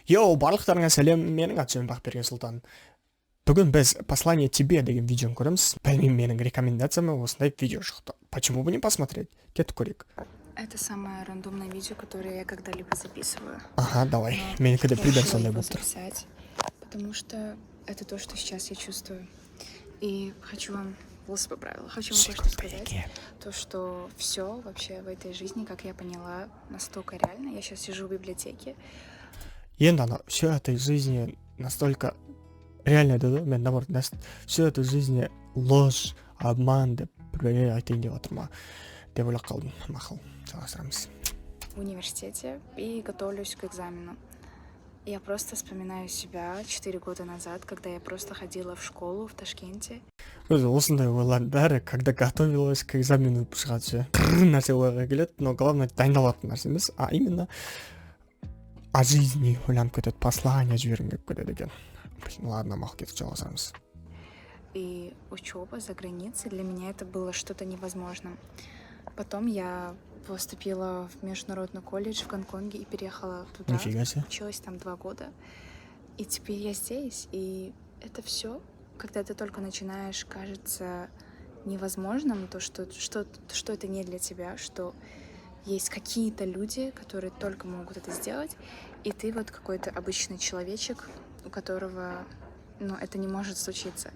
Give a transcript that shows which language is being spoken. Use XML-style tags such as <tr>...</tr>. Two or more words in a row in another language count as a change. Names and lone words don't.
<kk>Йоу, барлықтарыңа сәлем, менің аты жөнім Бақберген Сұлтан. Бүгін біз «Послание тебе» деген видеоны көреміз. Білмеймін, менің рекомендацияма осындай видео шықты.</kk> <ru>Почему бы не посмотреть?</ru> <kk>Кеттік көрейік.</kk> <ru>Это самое рандомное видео, которое я когда-либо записываю. Ага, давай. Но</ru> <kk>Менікі де</kk> <ru>я пример решила</ru> <kk>сондай</kk> <ru>его</ru> <kk>болып тұр.</kk> <ru>записать, потому что это то, что сейчас я чувствую. И хочу вам, волосы поправила, хочу вам кое-что сказать. То, что все вообще в этой жизни, как я поняла, настолько реально. Я сейчас сижу в библиотеке.</ru> <kk>Енді ана,</kk> <ru>все этой жизни настолько реально</ru> <kk>деді, мен наоборот,</kk> <ru>все этой жизни ложь, обман</ru> <kk>деп бір айтайын деп отырмын деп ойлап қалдым. Мақұл, жалғастырамыз.</kk> <ru>В университете и готовлюсь к экзамену. Я просто вспоминаю себя 4 года назад, когда я просто ходила в школу в Ташкенте.</ru> <kk>Өзі осындай ойлардың бәрі,</kk> <ru>когда готовилась к экзамену</ru> <kk>шығады ше. Нәрсе ойға келеді,</kk> <ru>но главное</ru> <kk>дайындалатын нәрсе емес,</kk> <ru>а именно о жизни</ru> <kk>ойланып кетеді, послание жібергім келіп кетеді екен. Ладно, мақұл, кетіп жалғастырамыз.</kk> <ru>И учеба за границей для меня это было что-то невозможным. Потом я поступила в международный колледж в Гонконге и переехала туда. Нифига себе. Училась там 2 года. И теперь я здесь. И это все, когда ты только начинаешь, кажется невозможным, то, что это не для тебя, что есть какие-то люди, которые только могут это сделать, и ты вот какой-то обычный человечек, у которого, это не может случиться.</ru>